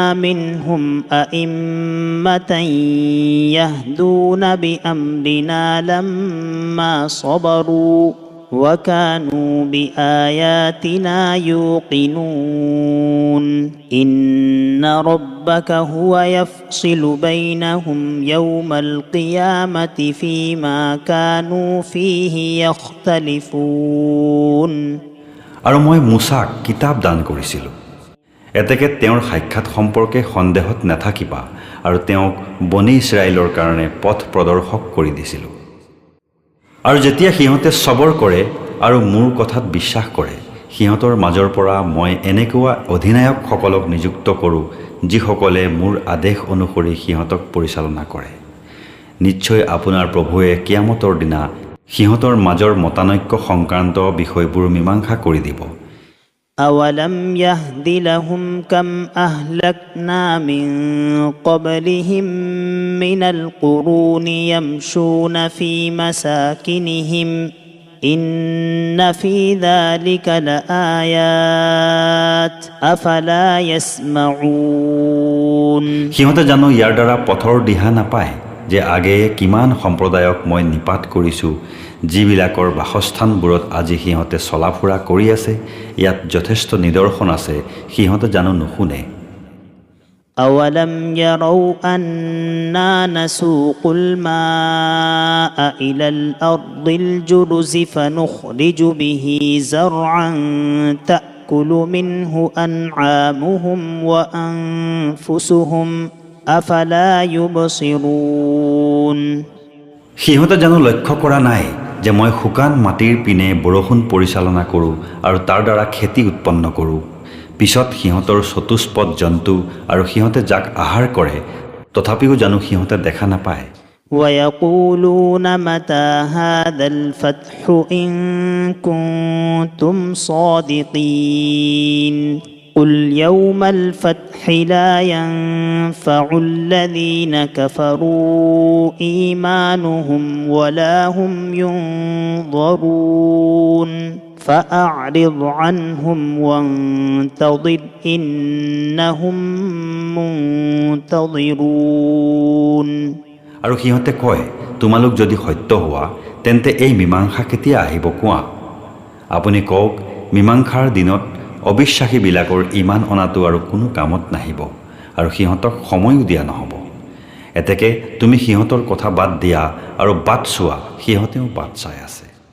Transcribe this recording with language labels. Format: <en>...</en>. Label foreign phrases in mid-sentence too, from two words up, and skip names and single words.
<ar>منهم أئمة يهدون بأمرنا لما صبروا وكانوا بآياتنا يوقنون إن ربك هو يفصل بينهم يوم القيامة فيما كانوا فيه يختلفون</ar> <as>আৰু মই মুছাক কিতাপ দান কৰিছিলোঁ। এতেকে তেওঁৰ সাক্ষাৎ সম্পৰ্কে সন্দেহত নাথাকিবা আৰু তেওঁক বনি ইছৰাইলৰ কাৰণে পথ প্ৰদৰ্শক কৰি দিছিলোঁ। আৰু যেতিয়া সিহঁতে সবৰ কৰে আৰু মোৰ কথাত বিশ্বাস কৰে, সিহঁতৰ মাজৰ পৰা মই এনেকুৱা অধিনায়কসকলক নিযুক্ত কৰোঁ যিসকলে মোৰ আদেশ অনুসৰি সিহঁতক পৰিচালনা কৰে। নিশ্চয় আপোনাৰ প্ৰভুৱে কিয়ামতৰ দিনা সিহঁতৰ মাজৰ মতানৈক্য সংক্ৰান্ত বিষয়বোৰ মীমাংসা কৰি দিব।</as> <ar>أولم يهد لهم كم أهلكنا من قبلهم من القرون يمشون في مساكنهم إن في ذلك لآيات أفلا يسمعون</ar> <as>সিহঁতে জানো ইয়াৰ দ্বাৰা পথৰ দিহা নাপায় যে আগে কিমান সম্প্ৰদায়ক মই নিপাত কৰিছোঁ, যিবিলাকৰ বাসস্থানবোৰত আজি সিহঁতে চলাফুৰা কৰি আছে। ইয়াত যথেষ্ট নিদৰ্শন আছে, সিহঁতে জানো নুশুনে।</as> <ar>أولم يروا أنا نسوق الماء إلى الأرض الجرز فنخرج به زرعا تأكل منه أنعامهم وأنفسهم أفلا يبصرون</ar> <as>সিহঁতে জানো লক্ষ্য কৰা নাই যে মই শুকান মাটিৰ পিনে বৰষুণ পৰিচালনা কৰোঁ আৰু তাৰ দ্বাৰা খেতি উৎপন্ন কৰোঁ। পিছত সিহঁতৰ চতুষ্পদ জন্তু আৰু সিহঁতে যাক আহাৰ কৰে, তথাপিও জানো সিহঁতে দেখা নাপায়।</as> <ar>ويقولون متى هذا الفتح إن كنتم صادقين قل يوم الفتح لا ينفع الذين كفروا إيمانهم ولا هم ينظرون فأعرض عنهم وانتظر إنهم منتظرون</ar> <as>আৰু সিহঁতে কয়, তোমালোক যদি সত্য হোৱা তেন্তে এই মীমাংসা কেতিয়া আহিব কোৱা। আপুনি কওক, মীমাংসাৰ দিনত অবিশ্বাসীবিলাকৰ ইমান অনাটো আৰু কোনো কামত নাহিব আৰু সিহঁতক সময়ো দিয়া নহ'ব। এতেকে তুমি সিহঁতৰ কথা বাদ দিয়া আৰু বাট চোৱা, সিহঁতেও বাট চাই আছে।</as>